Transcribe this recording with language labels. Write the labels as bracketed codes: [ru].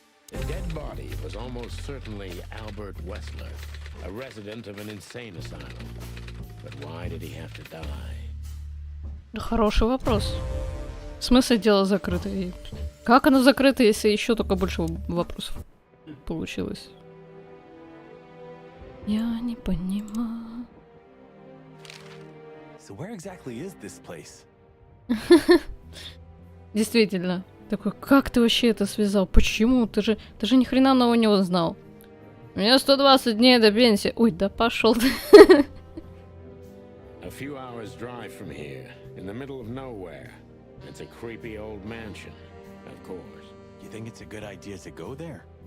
[en] The dead body was almost certainly Albert Wessler, a resident of an insane asylum. But why did he have to die? [ru] Хороший вопрос. В смысле дело закрыто? И как оно закрыто, если еще только больше вопросов получилось? Я не понимаю. [en] So where exactly is this place? [ru] Действительно. Такой, как ты вообще это связал? Почему? Ты же ни хрена нового не узнал. У меня 120 дней до пенсии. Ой, да пошел ты. [en] A few hours drive from here, in the middle of nowhere. It's a creepy old mansion, of course. You think it's a good idea to go there?